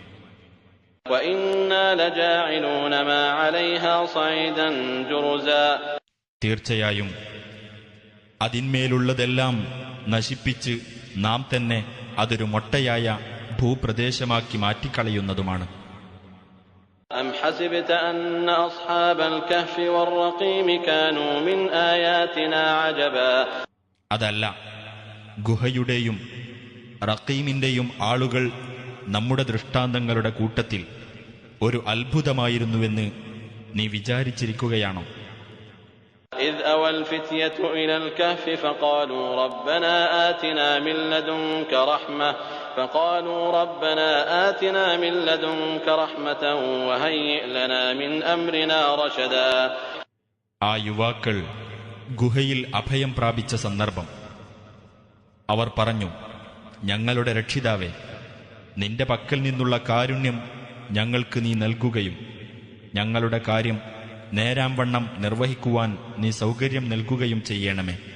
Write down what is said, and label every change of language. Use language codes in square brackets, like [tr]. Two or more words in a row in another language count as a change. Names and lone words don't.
[ml] തീർച്ചയായും അതിന്മേലുള്ളതെല്ലാം നശിപ്പിച്ച് നാം തന്നെ അതൊരു മൊട്ടയായ ഭൂപ്രദേശമാക്കി മാറ്റിക്കളയുന്നതുമാണ്. [ar] أم حسبت أن أصحاب الكهف والرقيم كانوا من آياتنا عجبا. [ml] അതല്ല, ഗുഹയുടെയും റഖീമിന്റെയും ആളുകൾ നമ്മുടെ ദൃഷ്ടാന്തങ്ങളുടെ കൂട്ടത്തിൽ ഒരു അത്ഭുതമായിരുന്നുവെന്ന് നീ വിചാരിച്ചിരിക്കുകയാണോ? [ar] إذ أوى الفتية إلى الكهف فقالوا ربنا آتنا من لدنك رحمة وهيئ لنا من أمرنا رشدا. [ml] ആ യുവാക്കൾ ഗുഹയിൽ അഭയം പ്രാപിച്ച സന്ദർഭം അവർ പറഞ്ഞു, ഞങ്ങളുടെ രക്ഷിതാവേ, നിന്റെ പക്കൽ നിന്നുള്ള കാരുണ്യം ഞങ്ങൾക്ക് നീ നൽകുകയും ഞങ്ങളുടെ കാര്യം നേരാംവണ്ണം നിർവഹിക്കുവാൻ നീ സൗകര്യം നൽകുകയും ചെയ്യണമേ.